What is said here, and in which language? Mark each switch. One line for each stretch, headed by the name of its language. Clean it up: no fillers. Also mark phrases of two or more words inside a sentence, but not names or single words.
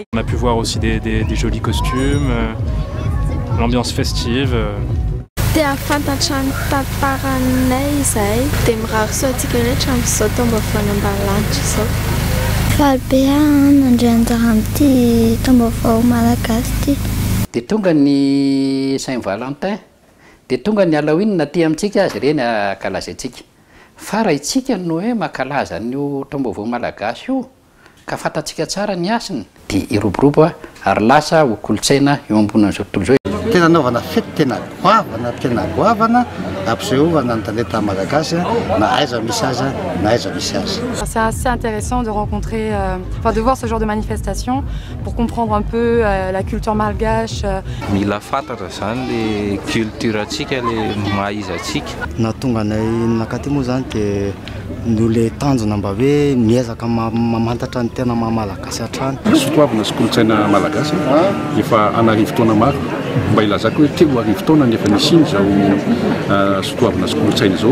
French: On a pu voir aussi des jolis costumes, l'ambiance festive.
Malagasy: Dia fantatra ny tantaranay izay dia mirary soa antsika rehetra amin'izao tomba fanambalanitra izao. Faly be nandray anjara amin'ity taom-baovao malagasy ity. Dia tonga ny Saint-Valentin, dia tonga ny Halloween naty amintsika azy ireny akalazaintsika. Fa raha itsika no hoe mankalaza n'io taom-baovao malagasy io ka fantatsika tsara ny asiny dia iroborobo ary lasa ho kolotsaina eo ambonan'izao tontolo izao. Tena naovana fety tena goavana ampisehovana ny tanety malagasy na aiza misy aza na aiza misy aza.
French: C'est assez intéressant de rencontrer, de voir ce genre de manifestation pour comprendre un peu la culture malgache.
Malagasy: Mila fantatra zany
French: le culture-
Malagasy: tsika le maha-izy-tsika. Na tonga anay nakaty moa zany dia no le tanjona mba hoe miezaka mamantatra ny tena maha-malagasy hatrany. Sotoavana sy kolotsaina malagasy efa anarivo taona maro mba ilazako hoe telo arivo taona nefa nisiny zao sotoavana sy kolotsaina zao.